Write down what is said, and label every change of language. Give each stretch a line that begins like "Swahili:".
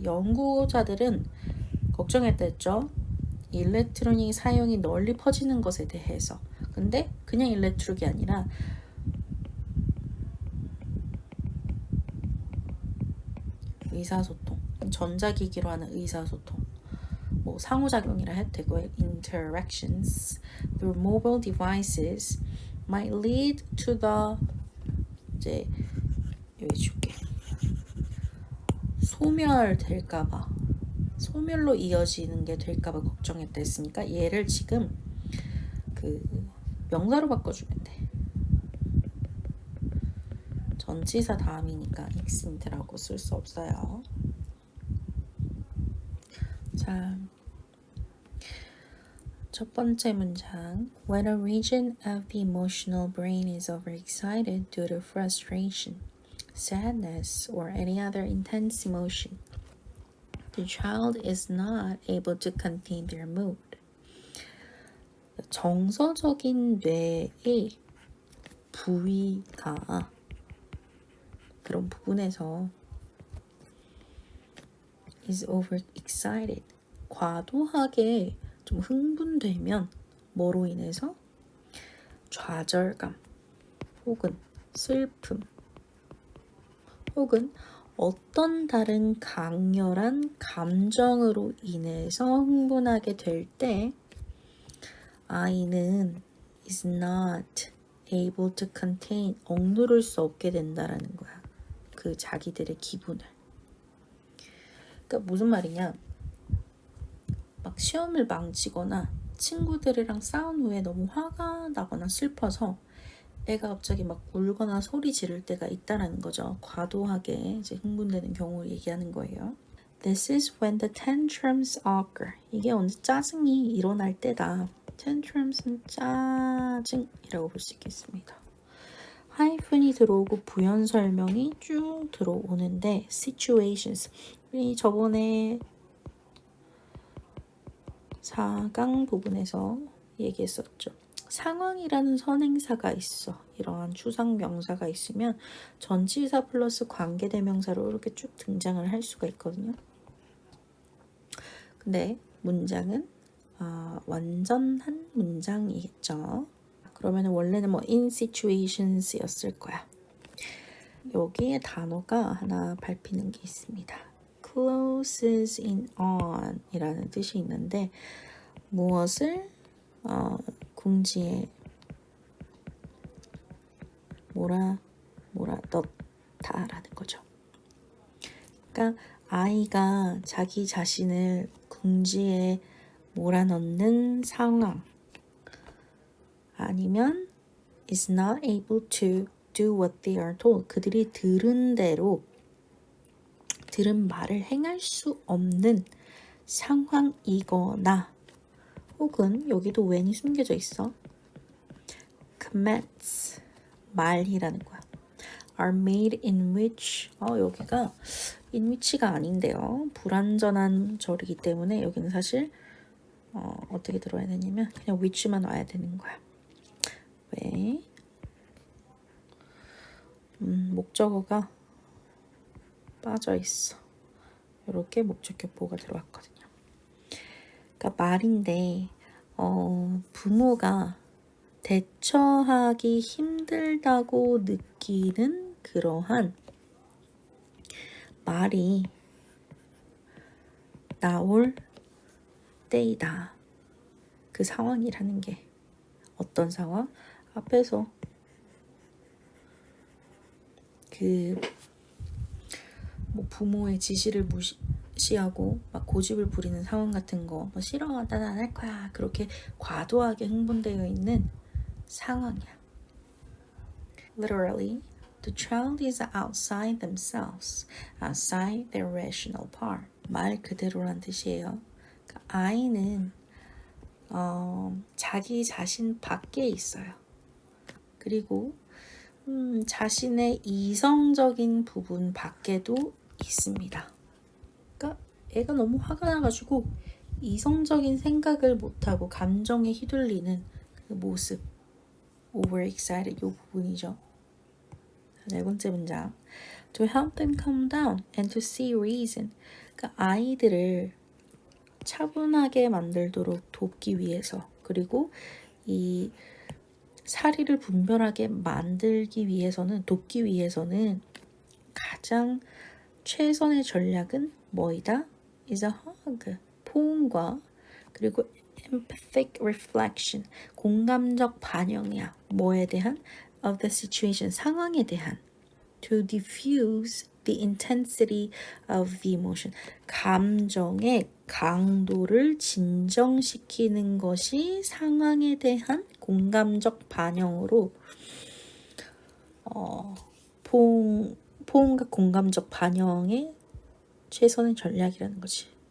Korean: 연구자들은 걱정했다 했죠. 일렉트로닉 사용이 널리 퍼지는 것에 대해서. 근데 그냥 일렉트로닉이 아니라 의사소통, 전자기기로 하는 의사소통, 뭐 상호작용이라 해도 되고요.
English: Interactions through mobile devices might lead to the
Korean: 이제 여기 줄게. 소멸될까봐, 소멸로 이어지는 게 될까봐 걱정했다 했으니까 얘를 지금 그 명사로 바꿔주면 돼. 전치사 다음이니까 extinct라고 쓸 수 없어요. 자, 첫 번째 문장.
English: When a region of the emotional brain is overexcited due to frustration, sadness, or any other intense emotion, the child is not able to contain their mood.
Korean: 정서적인 뇌의 부위가 그런 부분에서
English: is overexcited
Korean: 과도하게 좀 흥분되면 뭐로 인해서 좌절감 혹은 슬픔 혹은 어떤 다른 강렬한 감정으로 인해서 흥분하게 될 때 아이는
English: is not able to contain
Korean: 억누를 수 없게 된다라는 거야. 그 자기들의 기분을. 그러니까 무슨 말이냐? 막 시험을 망치거나 친구들이랑 싸운 후에 너무 화가 나거나 슬퍼서 애가 갑자기 막 울거나 소리 지를 때가 있다라는 거죠. 과도하게 이제 흥분되는 경우를 얘기하는 거예요.
English: This is when the tantrums occur.
Korean: 이게 언제 짜증이 일어날 때다. tantrums는 짜증이라고 볼 수 있겠습니다. 하이픈이 들어오고 부연 설명이 쭉 들어오는데 situations. 우리 저번에 4강 부분에서 얘기했었죠. 상황이라는 선행사가 있어. 이러한 추상 명사가 있으면 전치사 플러스 관계대명사로 이렇게 쭉 등장을 할 수가 있거든요. 근데 문장은 완전한 문장이겠죠. 그러면 원래는 뭐 in situations였을 거야. 여기에 단어가 하나 밟히는 게 있습니다.
English: closes in on
Korean: 이라는 뜻이 있는데 무엇을 궁지에 몰아 넣다라는 거죠. 그러니까 아이가 자기 자신을 궁지에 몰아넣는 상황 아니면
English: is not able to do what they are told.
Korean: 그들이 들은 대로 들은 말을 행할 수 없는 상황이거나 혹은 여기도 when이 숨겨져 있어. commands 말이라는 거야.
English: are made in which 여기가 in which가 아닌데요.
Korean: 불완전한 절이기 때문에 여기는 사실 어떻게 들어야 되냐면 그냥 which만 와야 되는 거야. 왜? 목적어가 빠져 있어. 이렇게 목적격보가 들어왔거든요. 그러니까 말인데 부모가 대처하기 힘들다고 느끼는 그러한 말이 나올 때이다. 그 상황이라는 게 어떤 상황? 앞에서 뭐 부모의 지시를 무시하고 막 고집을 부리는 상황 같은 거, 뭐 싫어, 난 안 할 거야. 그렇게 과도하게 흥분되어 있는 상황이야.
English: Literally, the child is outside themselves, outside their rational part.
Korean: 말 그대로란 뜻이에요. 그러니까 아이는 자기 자신 밖에 있어요. 그리고 자신의 이성적인 부분 밖에도 있습니다. 그러니까 애가 너무 화가 나가지고 이성적인 생각을 못하고 감정에 휘둘리는 그 모습, overexcited 이 부분이죠. 네 번째 문장.
English: To help them calm down and to see reason.
Korean: 그러니까 아이들을 차분하게 만들도록 돕기 위해서 그리고 이 사리를 분별하게 만들기 위해서는 돕기 위해서는 가장 최선의 전략은 뭐이다?
English: is a hug.
Korean: 포옹과 그리고 empathic reflection. 공감적 반영이야. 뭐에 대한?
English: of the situation.
Korean: 상황에 대한.
English: to diffuse the intensity of the emotion.
Korean: 감정의 강도를 진정시키는 것이 상황에 대한 공감적 반영으로 포옹과 공감적 반영의 최선의 전략이라는 거지.